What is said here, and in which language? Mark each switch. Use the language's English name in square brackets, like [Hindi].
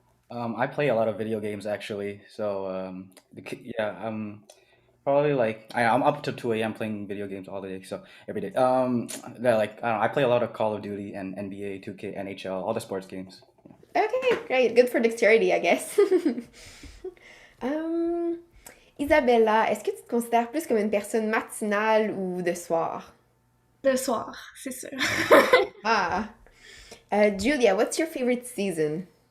[English] I play a lot of video games actually. So yeah, probably like I'm up to 2 a.m. playing video games all day, so every day. They're like I don't know, I play a lot of Call of Duty and NBA, 2K, NHL, all the sports games. Okay, great. Good for dexterity, I guess. [French] Um, Isabella, est-ce que tu te considères plus comme une personne matinale ou de soir? Le soir, c'est sûr. Ah. [English] Julia, what's your favorite season?